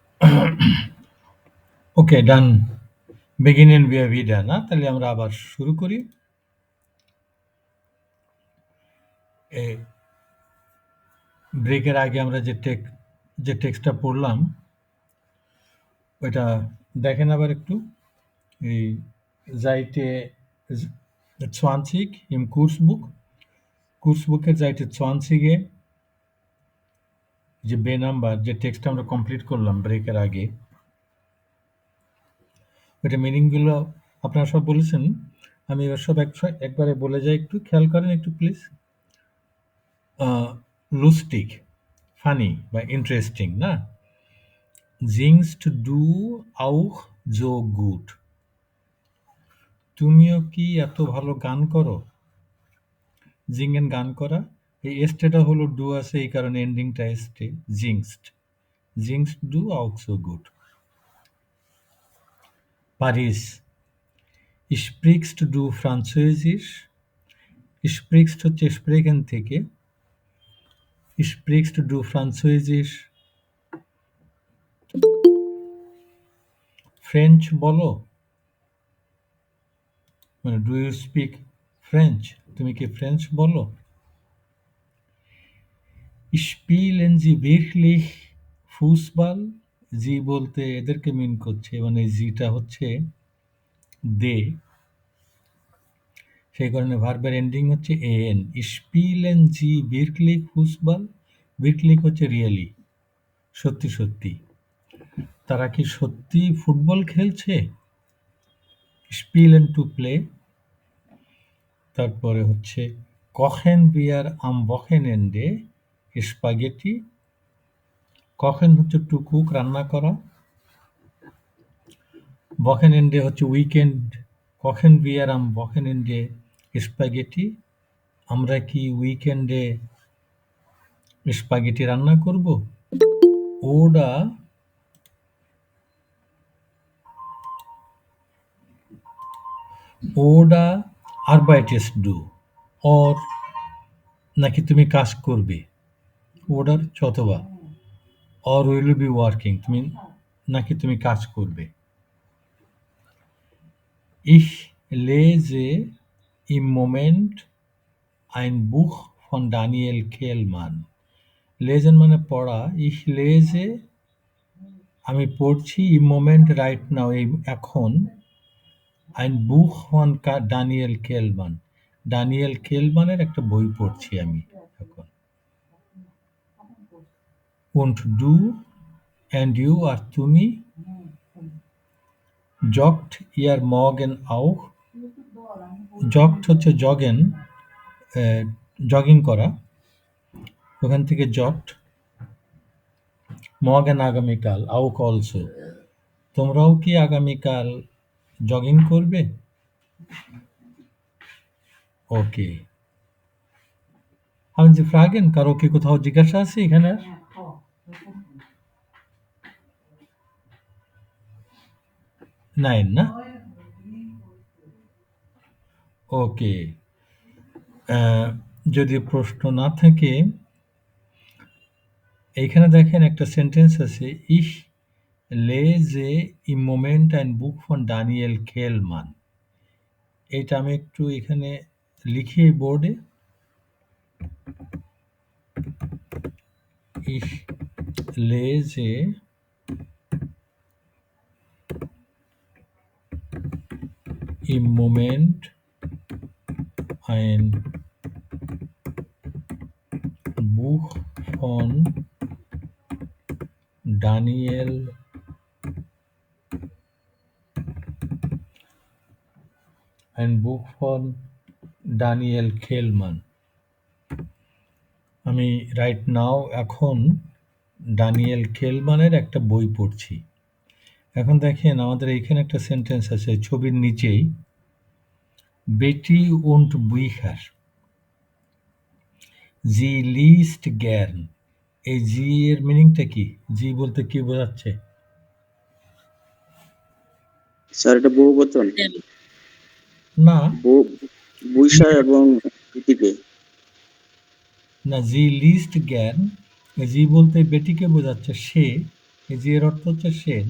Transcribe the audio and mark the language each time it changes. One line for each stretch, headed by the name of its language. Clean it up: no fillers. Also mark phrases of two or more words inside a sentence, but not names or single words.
English: Okay, done.
German: beginnen wir wieder,
Bangla: না? তাহলে আমরা আবার শুরু করি। ব্রেকের আগে আমরা যে টেক্সটটা পড়লাম ওইটা দেখেন আবার একটু। এই
German: Seite 20 im Kursbuch-
Bangla: এর Seite 20-এ যে বে নাম্বার যে টেক্সটটা আমরা কমপ্লিট করলাম ব্রেকের আগে, ওইটা মিনিংগুলো আপনারা সব বলেছেন। আমি এবার সব একবারে বলে যাই, একটু খেয়াল করেন একটু প্লিজ। লুস্টিক, ফানি বা ইন্টারেস্টিং, না?
German: Singst du auch so gut?
Bangla: তুমিও কি এত ভালো গান করো? জিঙ্গেন গান করা, এই এস্টেটা হলো ডু আছে, এই কারণে এন্ডিংটা এস্টে,
German: singst du auch so gut. Paris, sprichst du Französisch?
Bangla: Sprichst হচ্ছে স্প্রেকেন থেকে,
German: sprichst du Französisch?
Bangla: ফ্রেঞ্চ বলো, মানে
English: do you speak French?
Bangla: তুমি কি ফ্রেঞ্চ বলো?
German: Spielen Sie wirklich Fußball?
Bangla: জি বলতে এদেরকে মিন করছে, মানে জিটা হচ্ছে দে, সেই কারণে ভার্বের এন্ডিং হচ্ছে এন।
German: Spielen Sie wirklich Fußball?
Bangla: wirklich হচ্ছে রিয়েলি, সত্যি সত্যি। তারা কি সত্যি ফুটবল খেলছে? Spielen
English: to play।
Bangla: তারপরে হচ্ছে
German: kochen wir am Wochenende Spaghetti?
Bangla: kochen হচ্ছে
English: to cook,
Bangla: রান্না করা। Wochenende হচ্ছে উইকেন্ড,
German: kochen wir am Wochenende Spaghetti?
Bangla: আমরা কি উইকেন্ডে স্পাগেটি রান্না করব?
German: ওডা arbeitest du?
Bangla: অর নাকি তুমি কাজ করবে? ওডার অথবা
English: or will be working,
Bangla: তুমি নাকি তুমি কাজ করবে।
German: Ich lese im Moment ein Buch von Daniel Kehlmann.
Bangla: Lesen মানে পড়া,
German: ich lese
Bangla: আমি পড়ছি,
German: im Moment
English: right now
Bangla: এই এখন,
German: ein Buch von Daniel Kehlmann,
Bangla: ডানিয়েল কেলম্যানের একটা বই পড়ছি আমি এখন।
German: Und du
English: and you
Bangla: আর তুমি,
German: joggt ihr morgen auch?
Bangla: জগট হচ্ছে জগেন, জগিং করা, ওখান থেকে জগট। মর্গেন আগামীকাল, আউক অলসো, তোমরাও কি আগামীকাল জগিং করবে? ওকে,
German: haben Sie Fragen?
Bangla: কারো কি কোথাও জিজ্ঞাসা আছে এখানে? নাইন না? ওকে, যদি প্রশ্ন না থাকে, এইখানে দেখেন একটা সেন্টেন্স আছে,
German: ich lese im Moment ein Buch von Daniel Kehlmann।
Bangla: এইটা আমি একটু এখানে লিখি বোর্ডে,
German: ich lese im Moment ein Buch von Daniel Kehlmann।
Bangla: আমি
English: right now
Bangla: এখন ডানিয়েল কেলম্যানের একটা বই পড়ছি। এখন দেখেন আমাদের এইখানে একটা সেন্টেন্স আছে ছবির নিচেই, বেটি
German: und Bücher, sie liest gern।
Bangla: এই জি এর মিনিংটা কি? জি বলতে কি বোঝাচ্ছে? স্যার এটা বহুবচন না, বুইসা এবং ইতিকে না,
German: sie liest gern,
Bangla: জি বলতে বেটিকে বোঝাচ্ছে, সে এই জি এর অর্থ হচ্ছে সে, না?